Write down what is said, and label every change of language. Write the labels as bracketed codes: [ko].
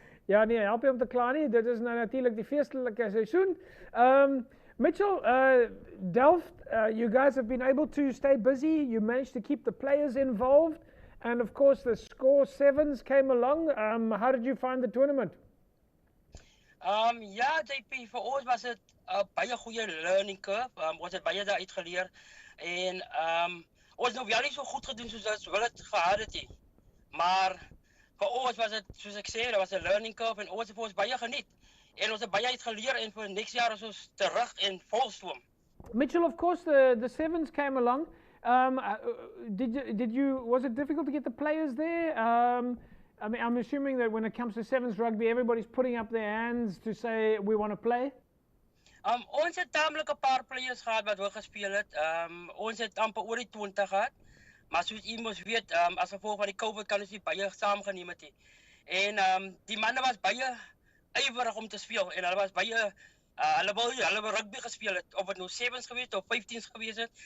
[af] Ja, nee, help jy om te klaar nie. Dit is nou natuurlik die feestelike seisoen. [en] Mitchell, Delft, you guys have been able to stay busy. You managed to keep the players involved. And of course, the score sevens came along. How did you find the tournament? [af] Ja, JP, vir ons was dit 'n baie goeie [en] learning curve. [af] Ons het baie daaruit geleer. En ons nou wel nie so goed gedoen soos ons wil het gehad het nie. Maar vir ons was dit, soos ek sê, dit was 'n [en] learning curve [af] en ons het vir ons baie geniet. En ons het baie uit geleer en vir next jaar is ons terug en volstroom. [en] Mitchell, of course, the sevens came along. Was it difficult to get the players there? I mean, I'm assuming that when it comes to sevens rugby, everybody's putting up their hands to say we want to play. [af] Ons het taamlik 'n paar players gehad wat wou gespeel het. Ons het amper oor die 20 gehad. Maar soos u mos weet, as gevolg van die COVID kan ons nie baie saamgeneem het nie. En die manne was baie ywerig om te speel en hulle was baie hulle wou rugby gespeel het, of dit nou sevens gewees het of 15s gewees het.